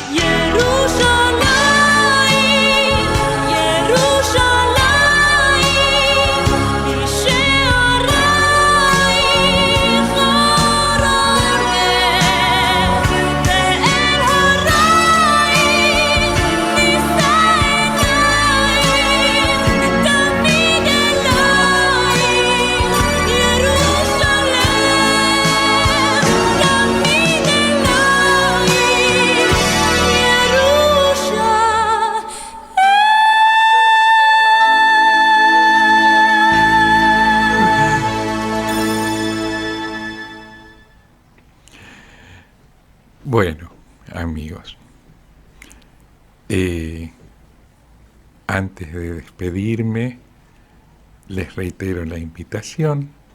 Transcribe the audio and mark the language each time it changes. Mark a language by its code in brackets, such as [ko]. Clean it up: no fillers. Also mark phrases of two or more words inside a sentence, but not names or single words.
[he] ירושלים, ירושלים, בשערייך אור עולם, ואל הרייך נישא עיניים, תמיד אלייך ירושלים, תמיד אלייך [es] Bueno, amigos, antes de despedirme, les reitero la invitación.